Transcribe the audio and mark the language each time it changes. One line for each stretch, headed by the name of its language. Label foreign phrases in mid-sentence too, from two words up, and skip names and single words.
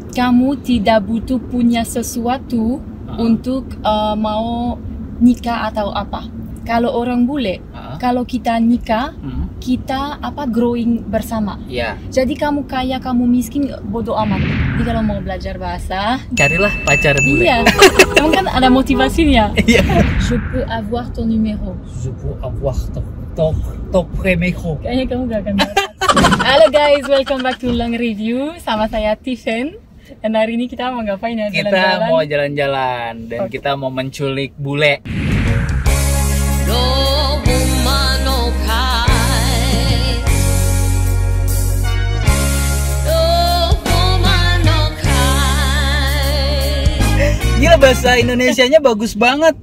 Indonesian: kamu tidak butuh punya sesuatu untuk mau nikah atau apa. Kalau orang bule, kalau kita nikah, kita growing bersama. Iya. Jadi kamu kaya, kamu miskin, bodo amat. Jadi kalau mau belajar bahasa, Carilah pacar bule. iya, kamu kan ada motivasinya. Iya.
French: Je peux avoir ton numéro. Je peux avoir ton numéro.
Indonesian: Kayaknya kamu gak akan dapat. Halo guys,
English: welcome back to
Indonesian: Long Review. Sama saya Tiffen. Dan hari ini kita mau ngapain ya? Kita mau jalan-jalan dan kita mau menculik bule. Gila, bahasa Indonesianya bagus banget.